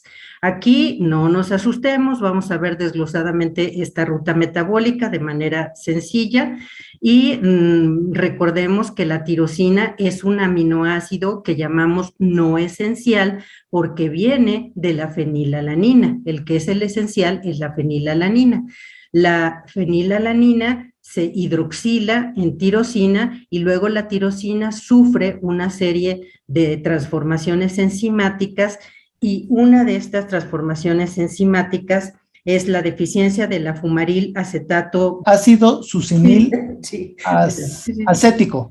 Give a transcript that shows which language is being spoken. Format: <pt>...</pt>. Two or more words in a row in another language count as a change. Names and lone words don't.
<es>Aquí no nos asustemos, vamos a ver desglosadamente esta ruta metabólica de manera sencilla y recordemos que la tirosina es un aminoácido que llamamos no esencial porque viene de la fenilalanina. El que es el esencial es la fenilalanina. La fenilalanina se hidroxila en tirosina y luego la tirosina sufre una serie de transformaciones enzimáticas y una de estas transformaciones enzimáticas es la deficiencia de la fumaril acetato. Ácido succinil sí. acético.</es>